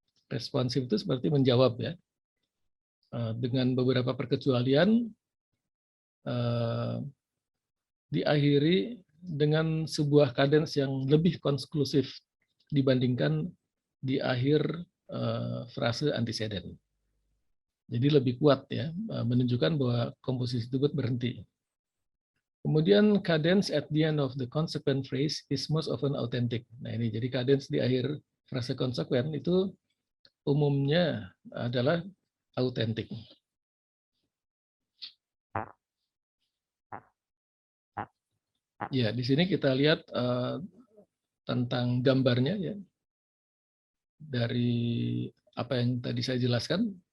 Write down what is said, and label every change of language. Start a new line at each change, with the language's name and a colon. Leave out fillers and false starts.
Indonesian: Responsif itu seperti menjawab ya. Dengan beberapa perkecualian diakhiri dengan sebuah kadens yang lebih konklusif dibandingkan di akhir frase antecedent. Jadi lebih kuat ya, menunjukkan bahwa komposisi tersebut berhenti. Kemudian
English: cadence at the end of the consequent phrase is most often authentic.
Indonesian: Nah ini jadi cadence di akhir frase konsekuen itu umumnya adalah autentik. Ya di sini kita lihat tentang gambarnya ya dari apa yang tadi saya jelaskan.